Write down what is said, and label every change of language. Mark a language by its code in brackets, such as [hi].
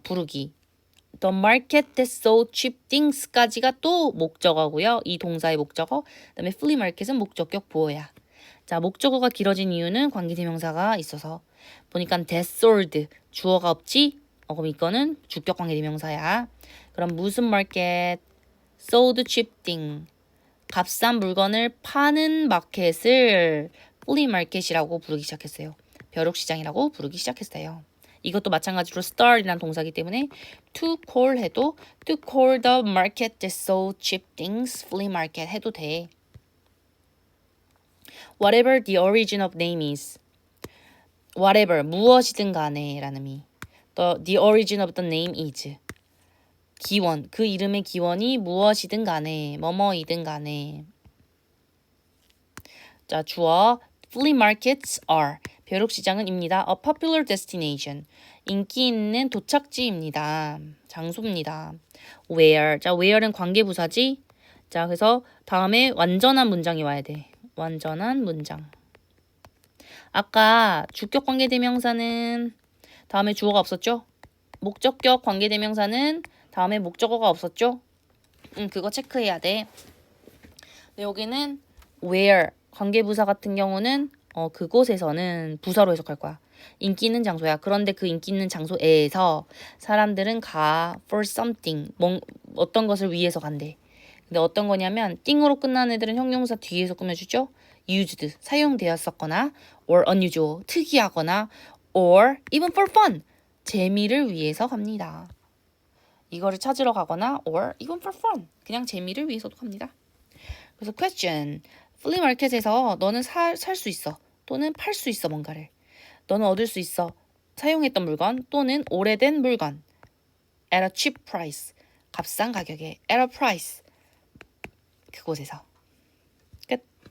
[ko] 부르기. [en] The market that sold cheap things까지가 [ko] 또 목적어고요. 이 동사의 목적어. 그다음에 flea market은 목적격 보어야. 자, 목적어가 길어진 이유는 관계대명사가 있어서. 보니까 that sold, 주어가 없지? 그럼 이거는 주격 관계대명사야. 그럼 무슨 market? [en] sold cheap thing. [ko] 값싼 물건을 파는 마켓을 flea market이라고 부르기 시작했어요. 벼룩시장이라고 부르기 시작했어요. 이것도 마찬가지로 start이라는 동사이기 때문에 to call 해도 [en] to call the market that sold cheap things flea market [ko] 해도 돼. [en] Whatever the origin of name is. Whatever, [ko] 무엇이든 간에 라는 의미. [en] The origin of the name is. [ko] 기원, 그 이름의 기원이 무엇이든 간에, 뭐뭐이든 간에. 자, 주어. [en] Flea markets are. [ko] 벼룩시장은입니다. [en] A popular destination. [ko] 인기 있는 도착지입니다. 장소입니다. Where. 자, where는 관계부사지. 자, 그래서 다음에 완전한 문장이 와야 돼. 완전한 문장. 아까 주격 관계대명사는 다음에 주어가 없었죠? 목적격 관계대명사는 다음에 목적어가 없었죠? 그거 체크해야 돼. 근데 여기는 where 관계부사 같은 경우는 그곳에서는 부사로 해석할 거야. 인기 있는 장소야. 그런데 그 인기 있는 장소에서 사람들은 가 [en] for something [ko] 어떤 것을 위해서 간대. 근데 어떤 거냐면 띵으로 끝나는 애들은 형용사 뒤에서 꾸며주죠. used 사용되었었거나 or unusual 특이하거나 [en] or even for fun [ko] 재미를 위해서 갑니다. 이거를 찾으러 가거나 [en] or even for fun [ko] 그냥 재미를 위해서도 갑니다. 그래서 question flea market에서 너는 살 수 있어 또는 팔 수 있어 뭔가를 너는 얻을 수 있어 사용했던 물건 또는 오래된 물건 [en] at a cheap price [ko] 값싼 가격에 at a price 그곳에서 끝.